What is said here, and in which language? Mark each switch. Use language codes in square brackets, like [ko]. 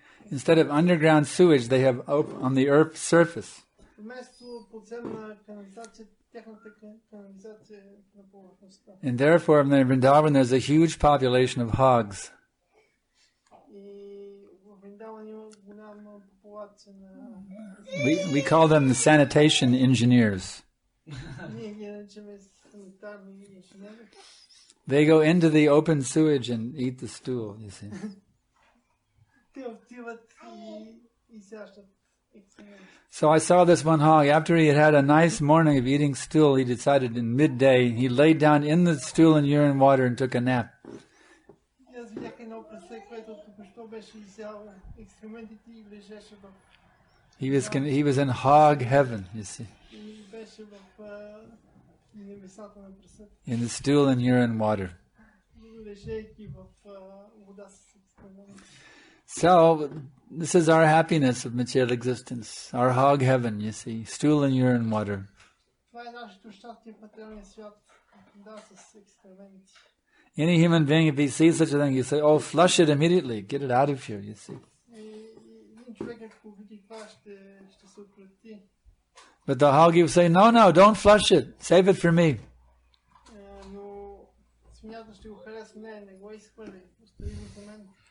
[en] Instead of underground sewage, they have on the earth's surface. [bg] Вместо подземна канализация, тяхната канализация е на повърхността. [en] And therefore, in Vrindavan, there's a huge population of hogs. [bg] И в Вриндаван има голяма популация на... [en] We call them the sanitation engineers. [bg] Ние ги наричаме санитарни инженери. [en] They go into the open sewage and eat the stool, you see. [bg] Те отиват и сящат екскременти. [en] So I saw this one hog. After he had had a nice morning of eating stool, he decided in midday, he laid down in the stool and urine water and took a nap. [bg] Аз видях едно прасе, което току-що беше изяло екскрементите и лежеше в... [en] He was in hog heaven, you see. [bg] И беше в небесата на прасето. [en] In the stool and urine water. [bg] Лежейки в вода с екскременти. [en] So, this is our happiness of material existence, our hog heaven, you see, stool and urine water. [bg] Това е нашето щастие в материалния свят, да, с екскременти. [en] Any human being, if he sees such a thing, you say, oh, flush it immediately, get it out of here, you see. [bg] Един човек, ако види това, ще се отврати. [en] But the hog, you say, no, don't flush it, save it for me. [bg] Но свинята ще го харесва, не го изхвърли, остави го за мен.